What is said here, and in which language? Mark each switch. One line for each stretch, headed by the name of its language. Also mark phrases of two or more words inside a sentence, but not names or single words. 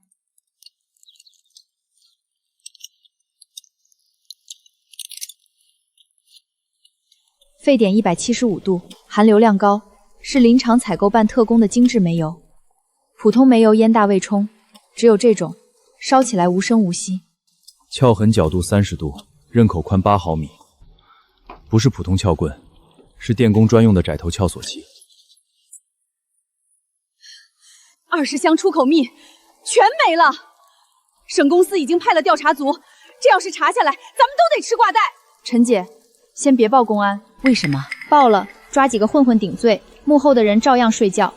Chinese: 沸點175度，含硫量高，是林場採購辦特供的精緻煤油。普通煤油煙大未沖，只有這種燒起來無聲無息。撬痕角度30度，刃口寬8毫米，不是普通撬棍，是電工專用的窄頭撬鎖器。 20箱出口蜜全没了，省公司已经派了调查组，这要是查下来，咱们都得吃挂带。陈姐，先别報公安。為什麼？報了，抓幾個混混頂罪，幕後的人照樣睡覺。